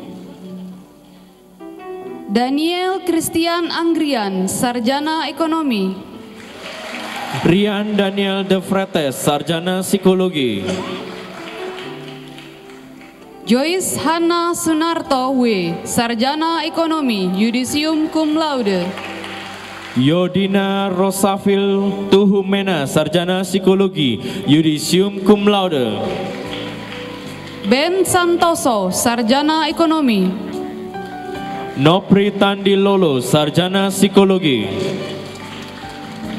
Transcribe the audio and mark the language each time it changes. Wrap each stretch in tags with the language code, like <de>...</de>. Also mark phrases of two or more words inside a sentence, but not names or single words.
<id>Daniel Christian Anggrian, Sarjana Ekonomi. Rian Daniel De Fretes, Sarjana Psikologi. Joyce Hana Sunarto W, Sarjana Ekonomi, Yudisium</id> <la>Cum Laude.</la> <id>Yodina Rosafil Tuhumena, Sarjana Psikologi, Yudisium</id> <la>Cum Laude.</la> <id>Ben Santoso, Sarjana Ekonomi. Nopri Tandi Lolo, Sarjana Psikologi.</id>